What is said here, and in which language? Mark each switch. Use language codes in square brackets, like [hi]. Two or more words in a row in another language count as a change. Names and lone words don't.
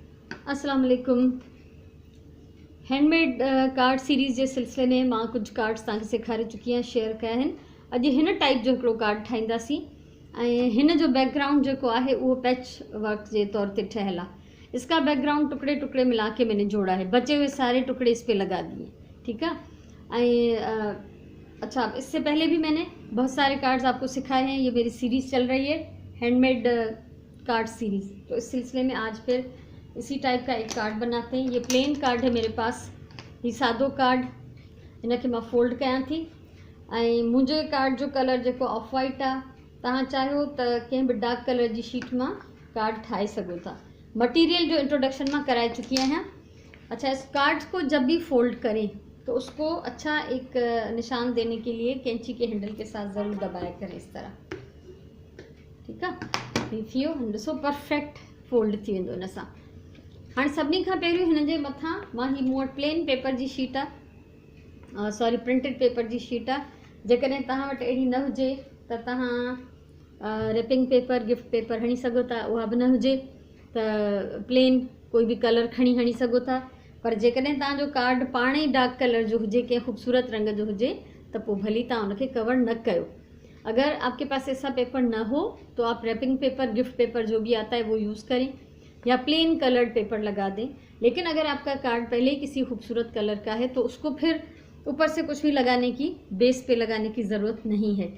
[ar] السلام عليكم. [en] handmade card series [sd] जे सिलसिले में मां कुछ कार्ड्स तव्हांखे सेखारे चुकी आहियां, शेयर कया आहिनि। अॼु हिन टाइप जो हिकिड़ो कार्ड ठाहींदासीं ऐं हिन जो बैकग्राउंड जेको आहे उहो [en] patch work [sd] जे तौर ते ठहियल आहे। [ur] اس کا بیک گراؤنڈ ٹکڑے ٹکڑے ملا کے میں نے جوڑا ہے، بچے ہوئے سارے ٹکڑے اس پہ لگا دیے. ٹھیک ہے. اچھا، اس سے پہلے بھی میں نے بہت سارے کارڈز آپ کو سکھائے ہیں. یہ میری سیریز چل رہی ہے [en] handmade card series, [ur] تو اس سلسلے میں آج پھر اسی ٹائپ کا ایک کارڈ بناتے ہیں. یہ پلین کارڈ ہے میرے پاس, [sd] ये सादो कार्ड, इनके मां फोल्ड कयां थी। ऐं मुंहिंजे कार्ड जो कलर जेको [en] off white [sd] आहे, तव्हां चाहियो त कंहिं बि [en] dark color [sd] जी शीट मां कार्ड ठाहे सघो था। मटीरियल जो इंट्रोडक्शन मां कराए चुकी आहियां। [ur] اچھا، اس کارڈ کو جب بھی فولڈ کریں تو اس کو اچھا ایک نشان دینے کے لیے قینچی کے ہینڈل کے ساتھ ضرور دبایا کریں اس طرح. [sd] ठीक आहे, ही थियो, ॾिसो परफेक्ट फोल्ड थी वेंदो इन सां। हाँ, सभी का पहिरियों हिन जे मथां मां ही मूं वटि [en] plain paper [sd] जी शीट आहे, सॉरी [en] printed paper [sd] जी शीट आहे। जेकॾहिं तव्हां वटि अहिड़ी न हुजे त तव्हां [en] wrapping paper, gift paper [sd] हणी सघो था। उहा बि न हुजे त प्लेन कोई बि कलर खणी हणी सघो था। पर जेकॾहिं तव्हांजो कार्ड पाण ई [en] dark color [sd] जो हुजे, कंहिं ख़ूबसूरत रंग जो हुजे, त पोइ भली तव्हां उनखे कवर न कयो। [ur] اگر آپ کے پاس ایسا پیپر نہ ہو تو آپ [en] wrapping paper, gift paper [ur] جو بھی آتا ہے وہ یوز کریں یا [en] plain colored paper [ur] لگا دیں. لیکن اگر آپ کا کارڈ پہلے ہی کسی خوبصورت کلر کا ہے تو اس کو پھر اوپر سے کچھ بھی لگانے کی، بیس پہ لگانے کی ضرورت نہیں ہے.